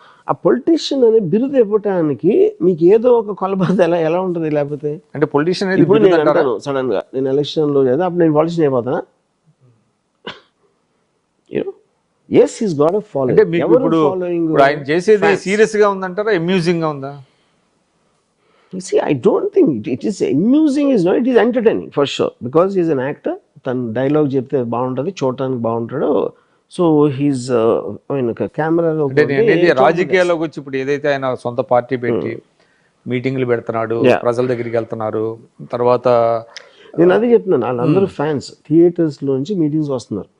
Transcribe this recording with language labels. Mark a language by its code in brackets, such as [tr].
[te] ఆ పొలిటీషియన్ అనే బిరుదు ఇవ్వటానికి మీకు ఏదో ఒక కొలబద్ద ఎలా ఉంటుంది? లేకపోతే అంటే పొలిటీషియన్ అనేది సడన్ గా నేను ఎలక్షన్ లో లేదా అప్పుడు నేను politician అయిపోతానా? [en] Yes, he's got a following. [te] అంటే మీకు ఇప్పుడు ఆయన చేసేది సీరియస్ గా ఉందంటారా, అమ్యూజింగ్ గా ఉందా? [en] See, I don't think it is amusing, is not, it is entertaining for sure because he is an actor. [te] తన డైలాగ్ చెప్తే బాగుంటుంది, చూడటానికి బాగుంటాడు. సో హీస్ కెమెరాలో రాజకీయాల్లోకి వచ్చి ఇప్పుడు ఏదైతే ఆయన సొంత పార్టీ పెట్టి మీటింగ్లు పెడుతున్నాడు, ప్రజల దగ్గరికి వెళ్తున్నారు, తర్వాత నేను అదే చెప్తున్నాను, వాళ్ళందరూ ఫ్యాన్స్ థియేటర్స్ లోంచి మీటింగ్స్ వస్తున్నారు.